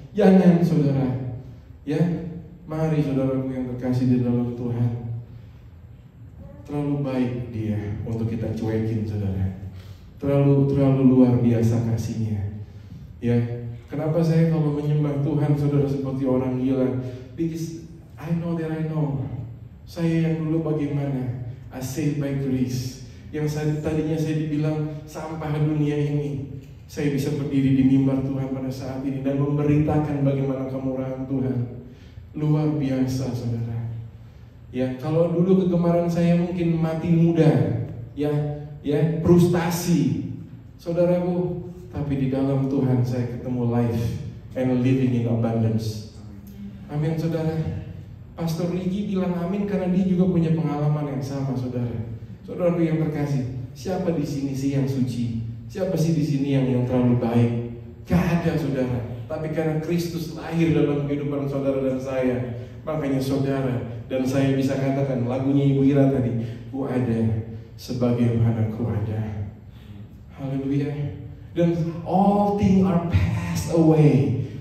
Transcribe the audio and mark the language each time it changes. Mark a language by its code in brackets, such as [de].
[id] Jangan, saudara. Ya, mari saudaraku yang terkasih di dalam Tuhan. Terlalu baik Dia untuk kita cuekin, saudara. Terlalu luar biasa kasihnya. Ya, kenapa saya kalau menyembah Tuhan, saudara, seperti orang gila? [en] Because I know that I know. [id] Saya yang dulu bagaimana? I saved by grace. Yang tadinya saya dibilang sampah dunia ini, saya bisa berdiri di mimbar Tuhan pada saat ini dan memberitakan bagaimana kemurahan Tuhan. Luar biasa, saudara. Ya, kalau dulu kegemaran saya mungkin mati muda, ya, frustasi, saudaraku. Tapi di dalam Tuhan saya ketemu life and living in abundance. Amin, saudara. Pastor Rigi bilang amin karena dia juga punya pengalaman yang sama, saudara. Saudaraku yang terkasih, siapa di sini sih yang suci? Siapa sih di sini yang terlalu baik? Gak ada, saudara. Tapi karena Kristus lahir dalam kehidupan saudara dan saya, makanya saudara dan saya bisa katakan lagunya Ibu Ira tadi, ku ada sebagaimana ku ada. Haleluya. [en] Dan all things are passed away.